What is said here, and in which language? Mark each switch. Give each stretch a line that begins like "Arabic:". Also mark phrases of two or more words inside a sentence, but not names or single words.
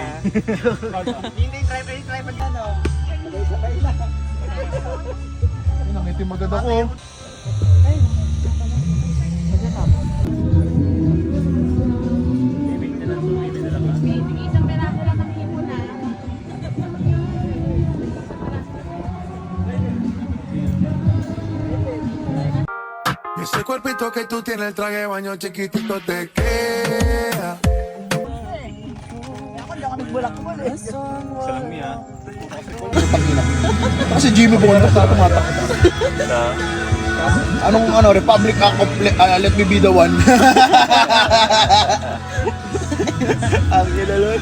Filipino: Hindi, try pa dyan o. Sabay-sabay lang. Nangitim agad ako. Bibig na lang, bibig na lang. Isang peraso lang ang hipon na.
Spanish: Ese cuerpito que tú tienes, el traje de baño chiquitito te queda.
Filipino: Ako, hindi ako nagbulak-bul eh. Salami ah. Kasi Jimmy Bondoc na tumatakbo. Anong
English: Republic Act of Let Me Be The One.
Filipino: Ang ginalot.